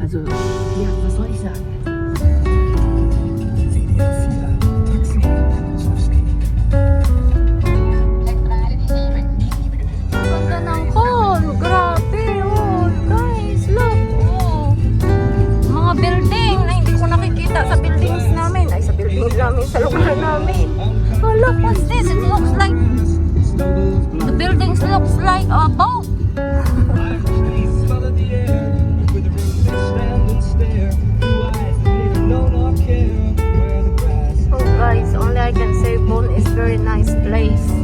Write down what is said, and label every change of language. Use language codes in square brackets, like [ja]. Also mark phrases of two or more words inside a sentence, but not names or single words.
[de] Also, ja, was soll ich sagen? [tl] Ganda ng Köln. [en] Grabe, oh. Guys, look. Oh. [tl] Mga building na hindi ko nakikita sa buildings namin. Ay, sa buildings namin, sa lugar namin. [en] Oh, look, what's this? It looks like, the buildings looks like a boat. Oh, guys, only I can say Bonn is very nice place.